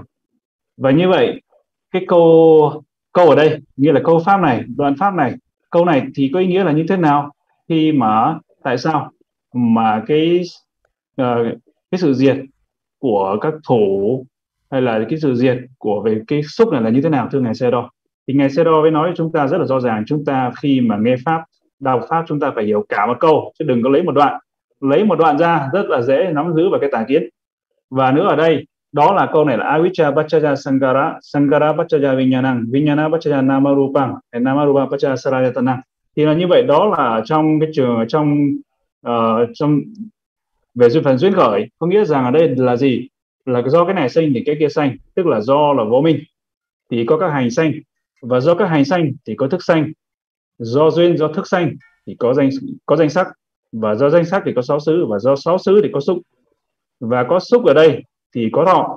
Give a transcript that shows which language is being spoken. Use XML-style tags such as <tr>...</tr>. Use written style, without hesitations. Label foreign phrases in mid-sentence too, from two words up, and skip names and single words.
<vi>Và như vậy cái câu ở đây nghĩa là câu pháp này, đoạn pháp này, câu này thì có ý nghĩa là như thế nào, khi mà tại sao mà cái sự diệt của các thủ hay là cái sự diệt của về cái xúc này là như thế nào, thưa ngài Sayadaw? Thì ngài Sayadaw mới nói chúng ta rất là rõ ràng, chúng ta khi mà nghe pháp đọc Pháp chúng ta phải hiểu cả một câu, chứ đừng có lấy một đoạn. Lấy một đoạn ra rất là dễ nắm giữ vào cái tà kiến. Và nữa ở đây, đó là câu này là</vi> <pi>Avicca Paccaya Sankara, Sankara Paccaya Viññāṇaṃ, Viññāṇa Paccaya Nāma-rūpaṃ, Nāma-rūpaṃ Paccaya Sarayataṇaṃ.</pi> <vi>Thì là như vậy, đó là trong cái trường trong về duyên phần duyên khởi, có nghĩa rằng ở đây là gì? Là do cái này sinh thì cái kia sanh, tức là do là vô minh thì có các hành sanh, và do các hành sanh thì có thức sanh, do duyên do thức sanh thì có danh sắc, và do danh sắc thì có sáu xứ, và do sáu xứ thì có xúc, và có xúc ở đây thì có thọ.</vi>